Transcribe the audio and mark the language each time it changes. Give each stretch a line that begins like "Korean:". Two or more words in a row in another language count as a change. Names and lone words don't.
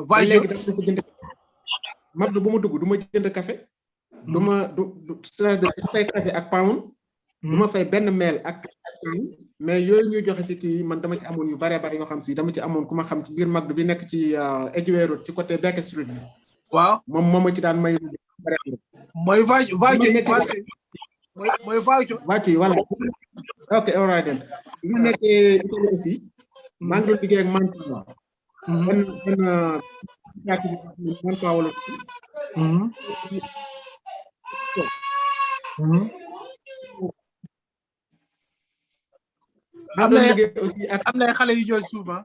Wolof: léegi dama ko jënd McDo bu ma dugg du ma jënd café du fay café ak pound du ma fay benn meel ak mais yooyu ñuy joxe si kii man dama ci amoon yu bare yoo xam si dama ci amoon ku ma xam ci biir McDo bi nekk ci Edgware Road ci côté Baker Street bi waaw moom ma ci daan may mooy
French: voiture voilà
English: ok all right then
Wolof: li ma nekkee Italie aussi maa ngi doon liggéey ak Manpower benn Manpower la am na xale yu jooy souvent